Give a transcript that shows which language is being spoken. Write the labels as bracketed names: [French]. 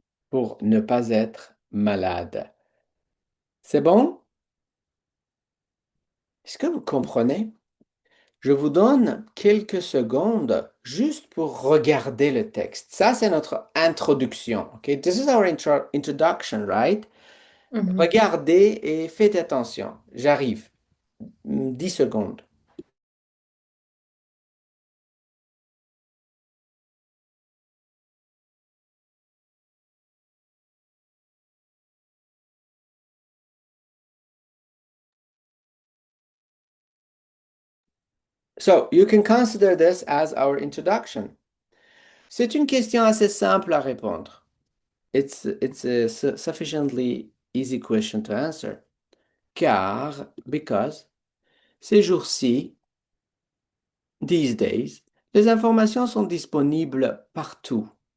[French] Pour ne pas être malade. C'est bon? Est-ce que vous comprenez? Je vous donne quelques secondes juste pour regarder le texte. Ça, c'est notre introduction. [English] Okay? This is our introduction, right? [French] Regardez et faites attention. J'arrive. 10 secondes. [English] So, you can consider this as our introduction. [French] C'est une question assez simple à répondre. [English] It's a sufficiently easy question to answer. [French] Because, ces jours-ci, [English] these days, [French] les informations sont disponibles partout.